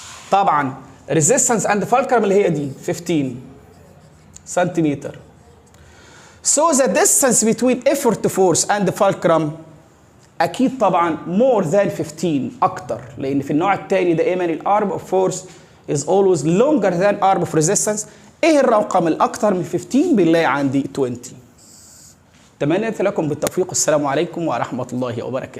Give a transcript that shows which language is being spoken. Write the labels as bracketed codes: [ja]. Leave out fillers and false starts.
[ar] طبعا [en] resistance and fulcrum [ar] اللي هي دي 15 سنتيمتر. [en] So the distance between effort force and fulcrum [ar] اكيد طبعا [en] more than 15 [ar] اكتر، لان في النوع الثاني دائما [en] الارم of force is always longer than arm of resistance. [ar] ايه الرقم الاكثر من 15؟ بالله عندي 20. تمنيت لكم بالتوفيق، السلام عليكم ورحمه الله وبركاته.